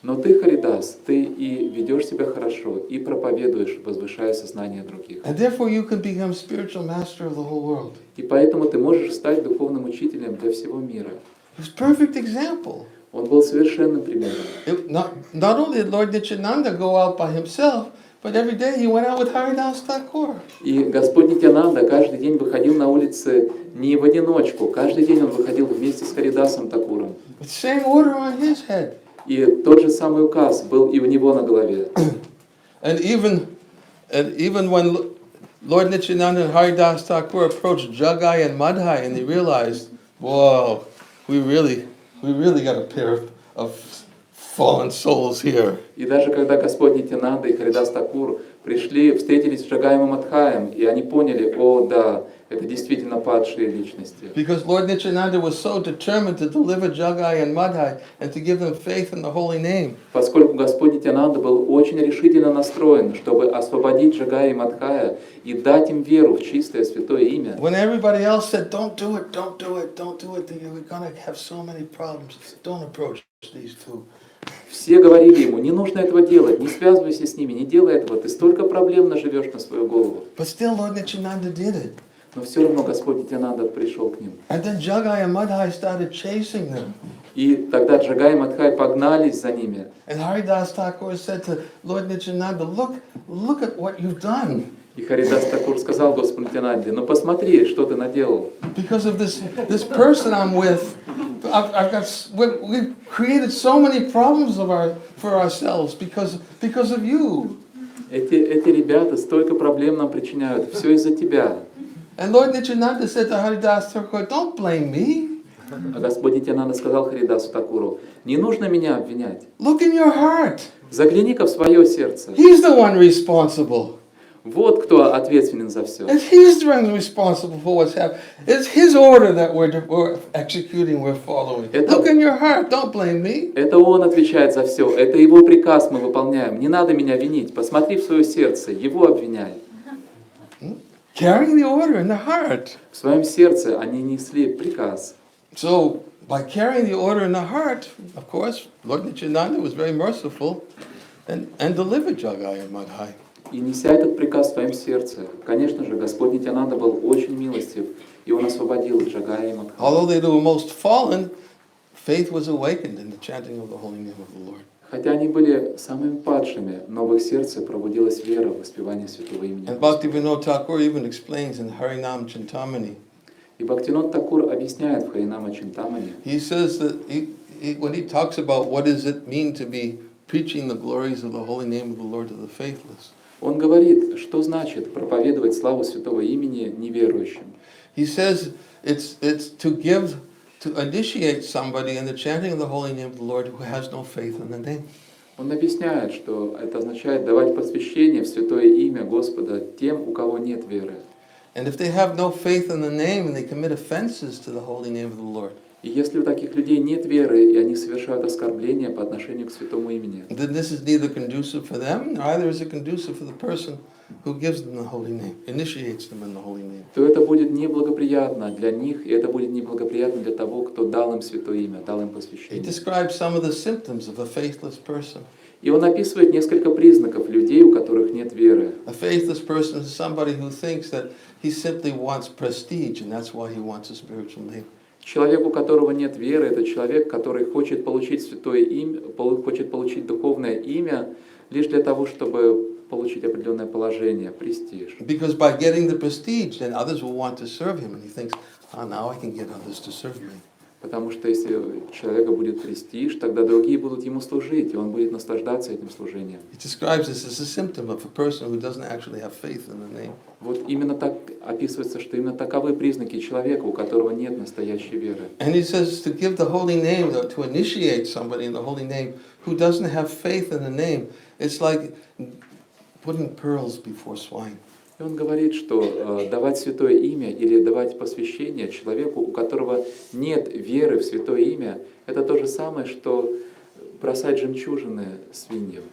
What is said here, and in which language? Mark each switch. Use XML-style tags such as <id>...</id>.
<ru>Но ты, Харидас, ты и ведешь себя хорошо, и проповедуешь, возвышая сознание других.</ru> <en>And therefore you can become spiritual master of the whole world.</en> <ru>И поэтому ты можешь стать духовным учителем для всего мира.</ru> <en>He was a perfect example.</en> <ru>Он был совершенным примером.</ru> <en>Not only did Lord Nityananda go out by himself, but every day he went out with Haridas Thakur.</en> <ru>И Господь Нитьянанда каждый день выходил на улицы не в одиночку, каждый день он выходил вместе с Харидасом Такуром.</ru> <en>With the same order on his head.</en> <ru>И тот же самый указ был и у него на голове.</ru> <en>And even when Lord Nityananda and Haridas Thakur approached Jagai and Madhai and they realized, whoa, we really got a pair of fallen souls here.</en> <ru>И даже когда Господь Нитьянанда и Харидас Такур пришли, встретились с Джагаем и Мадхаем, и они поняли, о да, это действительно падшие личности.</ru> <en>Because Lord Nityananda was so determined to deliver Jagai and Madhai and to give them faith in the holy name.</en> <ru>Поскольку Господь Нитьянанда был очень решительно настроен, чтобы освободить Джагая и Мадхая и дать им веру в чистое святое имя.</ru> <en>When everybody else said, don't do it, don't do it, don't do it, we're going to have so many problems. Don't approach these two.</en> <ru>Все говорили ему, не нужно этого делать, не связывайся с ними, не делай этого, ты столько проблем наживешь на свою голову.</ru> <en>But still Lord Nityananda did it.</en> <ru>Но все равно Господь Нитьянанда пришел к ним.</ru> <en>And then Jagai and Madhai started chasing them.</en> <ru>И тогда Джагай и Мадхай погнались за ними.</ru> <en>And Haridas Thakur said to Lord Nityananda, look at what you've done.</en> <ru>И Харидас Такур сказал Господу Нитьянанде, ну посмотри, что ты наделал.</ru> <en>Because of this person I'm with, we've created so many problems for ourselves because of you.</en> <ru>Эти ребята столько проблем нам причиняют, все из-за тебя.</ru> <en>And Lord Nityananda said to Haridas Thakur, don't blame me.</en> <ru>А Господь Нитьянанда сказал Харидасу Такуру, не нужно меня обвинять.</ru> <en>Look in your heart.</en> <ru>Загляни-ка в свое сердце.</ru> <en>He's the one responsible.</en> <ru>Вот кто ответственен за все.</ru> <en>And he's the one responsible for what's happening. It's his order that we're executing, we're following. Look in your heart, don't blame me.</en> <ru>Это он отвечает за все. Это его приказ мы выполняем. Не надо меня винить. Посмотри в свое сердце. Его обвиняй.</ru> <en>Carrying the order in the heart.</en> <ru>В своем сердце они несли приказ.</ru> <en>So, by carrying the order in the heart, of course, Lord Nityananda was very merciful and delivered Jagai and Madhai.</en> <ru>И неся этот приказ в своем сердце, конечно же, Господь Нитьянанда был очень милостив, и он освободил Джагая и Мадхая.</ru> <en>Although they were most fallen, faith was awakened in the chanting of the holy name of the Lord.</en> <ru>Хотя они были самыми падшими, но в их сердце пробудилась вера в воспевание святого имени.</ru> <en>And Bhaktivinoda Thakur even explains in Harinam Chintamani.</en> <ru>И Бхактивинода Такур объясняет в Харинама Чинтамани.</ru> <en>He says that when he talks about what does it mean to be preaching the glories of the holy name of the Lord to the faithless.</en> <ru>Он говорит, что значит проповедовать славу святого имени неверующим.</ru> <en>He says it's to initiate somebody in the chanting of the holy name of the Lord who has no faith in the name.</en> <ru>Он объясняет, что это означает давать посвящение в святое имя Господа тем, у кого нет веры.</ru> <en>And if they have no faith in the name and they commit offenses to the holy name of the Lord.</en> <ru>И если у таких людей нет веры, и они совершают оскорбления по отношению к святому имени,</ru> <en>Then this is neither conducive for them, neither is it conducive for the person who gives them the holy name, initiates them in the holy name.</en> <ru>то это будет неблагоприятно для них, и это будет неблагоприятно для того, кто дал им святое имя, дал им</ru> <en>He</en> <ru>посвящение.</ru> <en>describes some of the symptoms of a faithless person.</en> <ru>И он описывает несколько признаков людей, у которых нет веры.</ru> <en>A faithless person is somebody who thinks that he simply wants prestige, and that's why he wants a spiritual name.</en> <ru>Человек, у которого нет веры, это человек, который хочет получить святое имя, хочет получить духовное имя лишь для того, чтобы получить определенное положение, престиж.</ru> <en>Because by getting the prestige, then others will want to serve him, and he thinks, oh, now I can get others to serve me.</en> <ru>Потому что если у человека будет престиж, тогда другие будут ему служить, и он будет наслаждаться этим служением.</ru> <en>It describes this as a symptom of a person who doesn't actually have faith in the name.</en> <ru>Вот именно так описывается, что именно таковы признаки человека, у которого нет настоящей веры.</ru> <en>And he says to give the holy name, to initiate somebody in the holy name who doesn't have faith in the name, it's like putting pearls before swine.</en> <ru>И он говорит, что давать святое имя или давать посвящение человеку, у которого нет веры в святое имя, это то же самое, что бросать жемчужины свиньям.</ru>